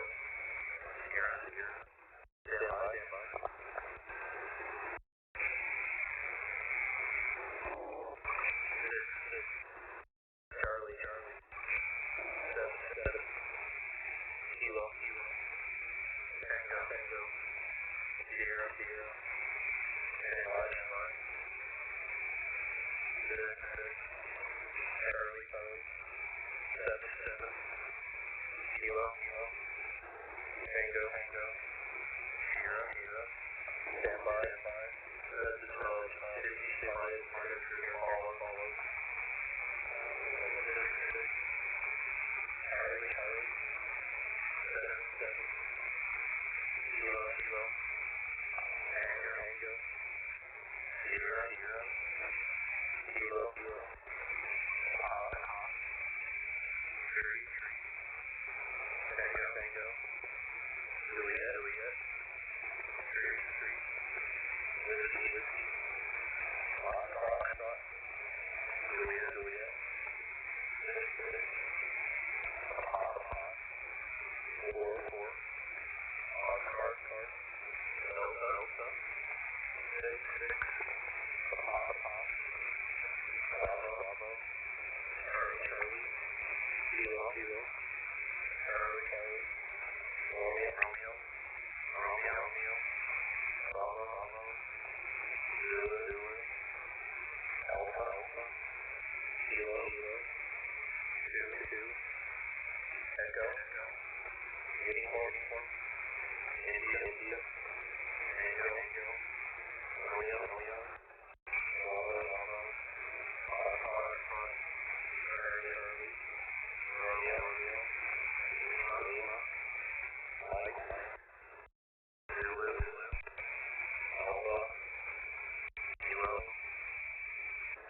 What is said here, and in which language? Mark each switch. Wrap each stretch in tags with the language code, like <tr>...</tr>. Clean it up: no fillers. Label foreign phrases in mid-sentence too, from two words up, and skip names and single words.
<en>Sierra. Sierra. Stand by. Stand by. 6. Charlie. Charlie. 7. 7. Kilo. Kilo. Tango. Tango. Sierra. Sierra. Stand by. Stand by. 6. 6. Charlie. Charlie. 7. 7. Kilo. Kilo. Tango. Tango. Sierra. Sierra. Stand by. Stand by. This is 55. Follow. Follow. 6. 6. Charlie. Charlie. 7. 7. Kilo. Kilo. Tango. Tango. Sierra. Sierra. Kilo. Kilo. Papa. 3. 3. Tango. Tango. Juliet. Juliet. 3. 3. Whiskey. Whiskey. Foxtrot. Juliet. Juliet. 6. 6. Papa. 4. 4. Oscar. Card. Delta. Delta. 6. 6. Papa. Bravo. Bravo. Charlie. Charlie. Kilo. Kilo. Charlie. Charlie. Romeo. Romeo. Romeo. Romeo. Bravo. Bravo. Zulu. Zulu. Alpha. Alpha. Kilo. Kilo. 2. 2. Echo. Echo. Uniform. Uniform. India. India. Tango. Tango. Romeo. Romeo. Bravo. Bravo. Foxtrot. Charlie. Charlie. Romeo. Romeo. Lima. Lima. Mike. Mike. Zulu. Zulu. Alpha. Kilo.</en>